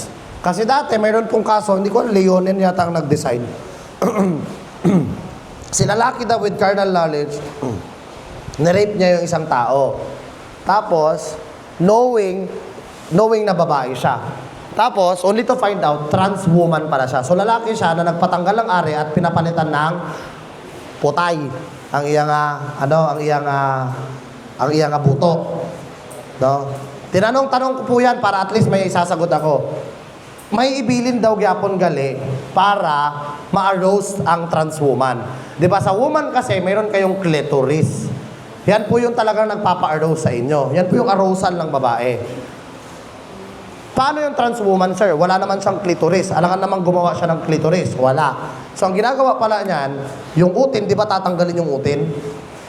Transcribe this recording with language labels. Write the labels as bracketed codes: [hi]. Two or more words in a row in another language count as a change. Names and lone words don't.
[tl] Kasi dati, mayroon pong kaso, hindi ko, Leonin yata ang nag-decide. Si lalaki daw [en] with carnal knowledge, [tl] na-rape niya yung isang tao. Tapos, knowing na babae siya. Tapos, [en] only to find out, trans woman [tl] pala siya. So, lalaki siya na nagpatanggal ng ari at pinapalitan ng putay. [hil] Ang iyang buto. [tl] No? Tinanong-tanong ko po yan para at least may isasagot ako. [hil] May ibilin daw gyapon gali para ma-arouse ang trans woman. [tl] 'Di ba sa woman kasi mayroon kayong clitoris. Yan po yung talagang nagpapa-arouse sa inyo. Yan po yung arousal ng babae. Paano yung [en] trans woman, [tl] sir? Wala naman siyang clitoris. Alangan namang gumawa siya ng clitoris. Wala. So, ang ginagawa pala niyan, yung utin, di ba tatanggalin yung utin?